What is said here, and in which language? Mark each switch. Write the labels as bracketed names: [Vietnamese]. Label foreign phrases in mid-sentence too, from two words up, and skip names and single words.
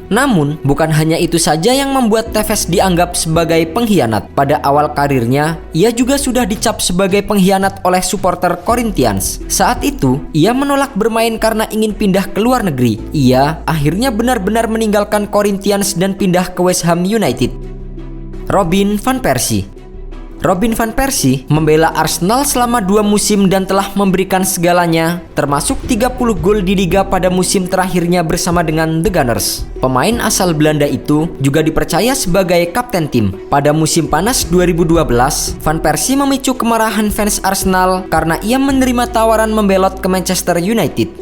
[Indonesian] Namun, bukan hanya itu saja yang membuat Tevez dianggap sebagai pengkhianat. Pada awal karirnya, ia juga sudah dicap sebagai pengkhianat oleh supporter Corinthians. Saat itu, ia menolak bermain karena ingin pindah ke luar negeri. Ia akhirnya benar-benar meninggalkan Corinthians dan pindah ke West Ham United. Robin van Persie. Robin van Persie membela Arsenal selama 2 musim dan telah memberikan segalanya, termasuk 30 gol di liga pada musim terakhirnya bersama dengan The Gunners. Pemain asal Belanda itu juga dipercaya sebagai kapten tim. Pada musim panas 2012, Van Persie memicu kemarahan fans Arsenal karena ia menerima tawaran membelot ke Manchester United.